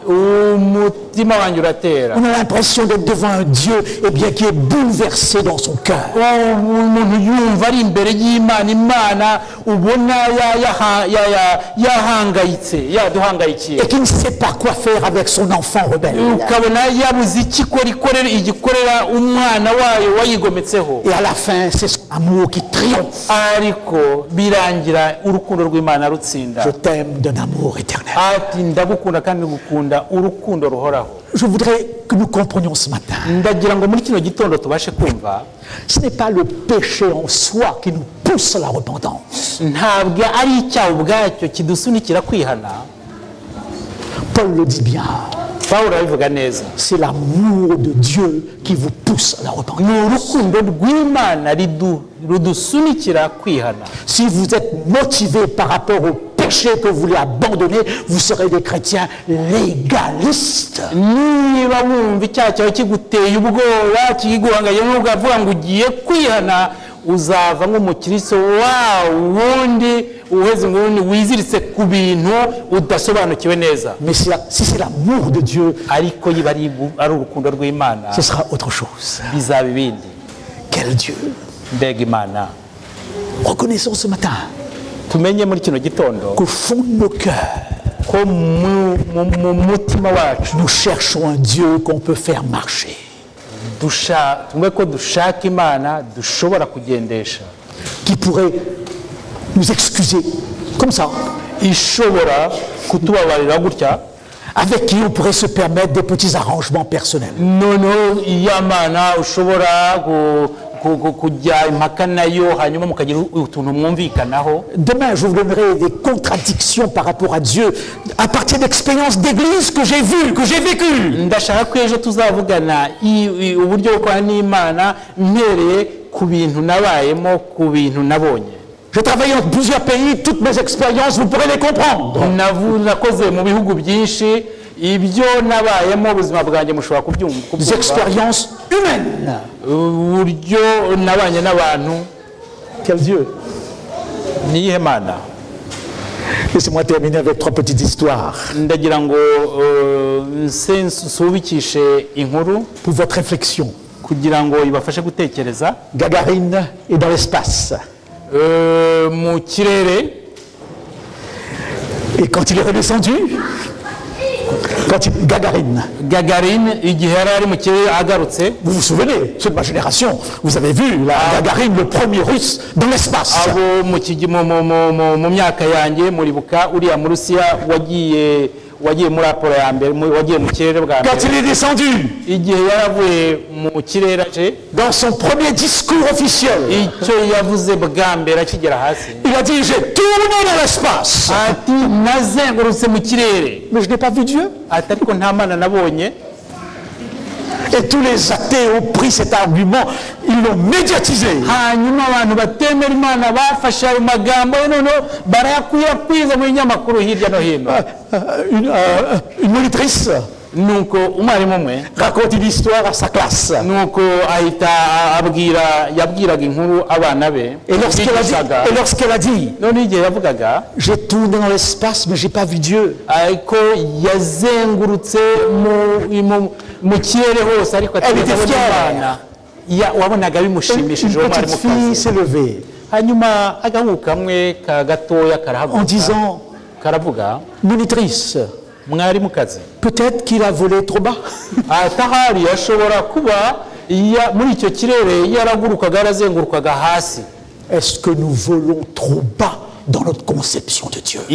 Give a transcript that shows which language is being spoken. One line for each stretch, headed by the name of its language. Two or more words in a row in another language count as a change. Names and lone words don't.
Kinyarwanda: umutima wanjye uratera.
French: On a l'impression d'être devant un Dieu qui est bouleversé dans son cœur.
Kinyarwanda: umuntu yumva ari imbere y'Imana, Imana ubona yaduhangayikiye,
French: Et qui ne sait pas quoi faire avec son enfant rebelle.
Kinyarwanda: ukabona yabuze igikorera umwana wayo wayigometseho.
French: Et à la fin, c'est son amour qui triomphe.
Kinyarwanda: ariko birangira urukundo rw'Imana rutsinda.
French: Je t'aime d'un amour éternel.
Kinyarwanda: ati ndagukunda kandi ngukunda urukundo ruhoraho.
French: Je voudrais que nous comprenions ce matin.
Kinyarwanda: ndagira ngo muri kino gitondo tubashe kumva
French: Ce n'est pas le péché en soi qui nous pousse à la repentance.
Kinyarwanda: ntabwo ari icyaha ubwacyo kidusunikira kwihana.
French: Paul le dit bien.
Kinyarwanda: pawulo arabivuga neza,
French: C'est l'amour de Dieu qui vous pousse à la repentance.
Kinyarwanda: ni urukundo rw'imana rudusunikira kwihana.
French: Si vous êtes motivé par rapport au péché que vous voulez abandonner, vous serez des chrétiens légalistes.
Kinyarwanda: Niba wumva icyaha cyawe kiguteye ubwoba kiguhanganye n'ubwo avuga ngo ugiye kwihana, uzava nk'umukristo wa wundi uheze nguni wiziritse ku bintu udasobanukiwe neza.
French: Mais si c'est l'amour de Dieu,
Kinyarwanda: Ariko yiba ari urukundo rw'Imana,
French: ce sera autre chose.
Kinyarwanda: bizaba ibindi.
French: Quel Dieu!
Kinyarwanda: Mbega Imana,
French: Reconnaissons ce matin
Kinyarwanda: tumenye muri kino gitondo
French: qu'au fond de nos cœurs,
Kinyarwanda: ko mu mutima wacu
French: nous cherchons un Dieu qu'on peut faire marcher.
Kinyarwanda: tumwe ko dushaka Imana dushobora kugendesha,
French: Qui pourrait nous excuser comme ça,
Kinyarwanda: ishobora kutubabarira gutya,
French: avec qui on pourrait se permettre des petits arrangements personnels.
Kinyarwanda: noneho iya Mana ushobora kujya impaka nayo hanyuma mukagira utuntu mwumvikanaho.
French: Demain, je vous donnerai des contradictions par rapport à Dieu à partir d'expériences d'église que j'ai vues, que j'ai vécues.
Kinyarwanda: Ndashaka ko ejo tuzavugana uburyo bwo kwa n'Imana mpereye ku bintu nabayemo, ku bintu nabonye.
French: J'ai travaillé dans plusieurs pays, toutes mes expériences, vous pourrez les comprendre.
Kinyarwanda: Nakoze mu bihugu byinshi, ibyo nabayemo ubuzima bwanjye mushobora
French: Des expériences humaines.
Kinyarwanda: uburyo nabanye n'abantu.
French: Quel Dieu!
Kinyarwanda: Niyihe Mana?
French: Laissez-moi terminer avec 3 petites histoires
Kinyarwanda: Ndagira ngo nsubikishe inkuru
French: pour votre réflexion.
Kinyarwanda: kugira ngo ibafashe gutekereza.
French: Gagarine est dans l'espace.
Kinyarwanda: Mu kirere,
French: Et quand il est redescendu, Gagarine,
Kinyarwanda: igihe yari ari mu kirere agarutse,
French: vous vous souvenez, ceux de ma génération, vous avez vu la Gagarine, le premier russe, dans l'espace.
Kinyarwanda: abo mu myaka yanjye muribuka uriya mu Rusiya wagiye muri Apollo ya mbere, wagiye mu kirere bwa
French: Quand
Kinyarwanda: mbere.
French: il est descendu,
Kinyarwanda: Igihe yaravuye mu kirere aje,
French: dans son premier discours officiel,
Kinyarwanda: icyo yavuze bwa mbere akigera hasi,
French: il a dit, j'ai tourné dans l'espace,
Kinyarwanda: ati nazengurutse mu kirere,
French: mais je n'ai pas vu Dieu.
Kinyarwanda: ati ariko nta Mana nabonye.
French: Et tous les athées ont pris cet argument, ils l'ont médiatisé.
Kinyarwanda: Hanyuma abantu batemera Imana bafashe ayo magambo noneho barayakwirakwiza mu binyamakuru hirya no hino.
French: Une monitrice
Kinyarwanda: Nuko umwarimu umwe
French: raconte une histoire à sa classe.
Kinyarwanda: nuko ahita yabwiraga inkuru abana be,
French: Et lorsqu'elle a dit,
Kinyarwanda: none igihe yavugaga,
French: j'ai tourné dans l'espace, mais j'ai pas vu Dieu.
Kinyarwanda: ariko yazengurutse mu kirere hose ariko
French: Elle était
Kinyarwanda: atabona
French: fière.
Kinyarwanda: Imana. Wabonaga
French: Une
Kinyarwanda: bimushimishije uwo
French: petite fille
Kinyarwanda: mwarimukazi.
French: s'est levée
Kinyarwanda: Hanyuma agahungu kamwe gatoya
French: en
Kinyarwanda: karahaguruka
French: disant,
Kinyarwanda: karavuga,
French: monitrice,
Kinyarwanda: mwarimukazi,
French: peut-être qu'il a volé trop bas.
Kinyarwanda: atahari ashobora kuba muri icyo kirere yaragurukaga yarazengurukaga hasi.
French: Est-ce que nous volons trop bas dans notre conception de Dieu?